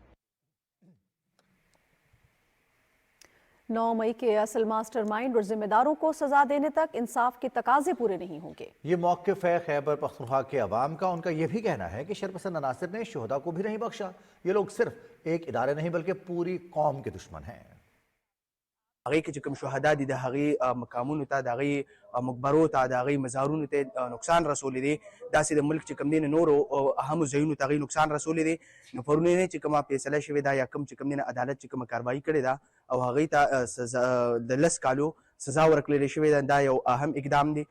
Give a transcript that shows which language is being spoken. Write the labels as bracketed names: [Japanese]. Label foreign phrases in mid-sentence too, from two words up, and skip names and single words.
[Urdu] 9 مئی کے اصل ماسٹرمائنڈ اور ذمہ داروں کو سزا دینے تک انصاف کے تقاضے پورے نہیں ہوں گے. یہ موقف ہے خیبر پختونخوا کے عوام کا۔ ان کا یہ بھی کہنا ہے کہ شرپسند عناصر نے شہداء کو بھی نہیں بخشا. یہ لوگ صرف ایک ادارے نہیں بلکہ پوری قوم کے دشمن ہیں. [Pashto] هغه کې چې کوم شهدا دي د هغه مقامونو ته د هغه مقبرو ته د هغه مزارونو ته نقصان رسولې دي، داسې د ملک چې کوم دي نورو اهم ځایونو ته هغه نقصان رسولې دي. نو پرونه نه چې کومه فیصله شوې ده یا کوم چې کوم دي عدالت چې کومه کاروائی کړې ده او هغه ته سزا د 10 کالو سزا ورکړل شوې ده، دا یو اهم اقدام دی.